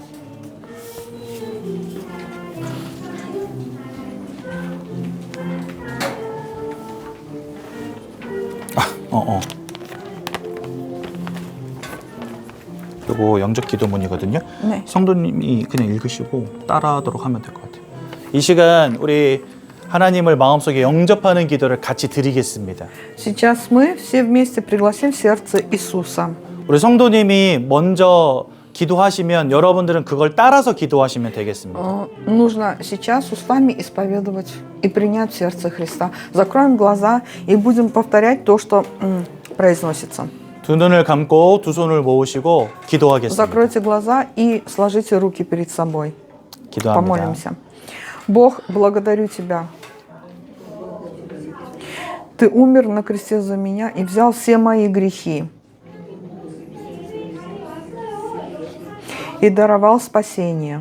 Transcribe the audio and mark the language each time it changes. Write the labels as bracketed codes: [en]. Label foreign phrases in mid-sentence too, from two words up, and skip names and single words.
[ko] 요거 영접 기도문이거든요. 네. 성도님이 그냥 읽으시고 따라하도록 하면 될 것 같아요. 이 시간 우리 하나님을 마음속에 영접하는 기도를 같이 드리겠습니다. [ru] Сейчас мы все вместе пригласим в сердце Иисуса. [ko] 우리 성도님이 먼저 기도하시면 여러분들은 그걸 따라서 기도하시면 되겠습니다. [ru] Нужно сейчас устами исповедовать и принять в сердце Христа. Закроем глаза и будем повторять то, что произносится. [ko] 두 눈을 감고 두 손을 모으시고 기도하겠습니다. [ru] Закройте глаза и сложите руки перед собой. [ko] 기도합니다. [ru] Помолимся. Бог, благодарю Тебя. Ты умер на кресте за меня и взял все мои грехи. И даровал спасение.